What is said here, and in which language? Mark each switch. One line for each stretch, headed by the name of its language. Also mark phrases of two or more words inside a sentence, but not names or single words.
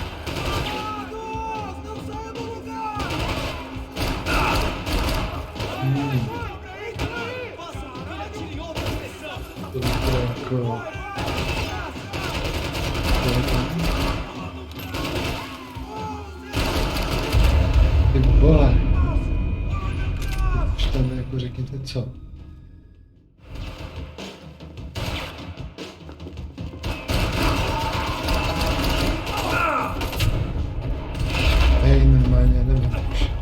Portuguese: Não saia do lugar! Faça com que ele atire em outra direção!
Czech: Ty vole. Už tam jako řekněte co. Hej, normálně, nevím už.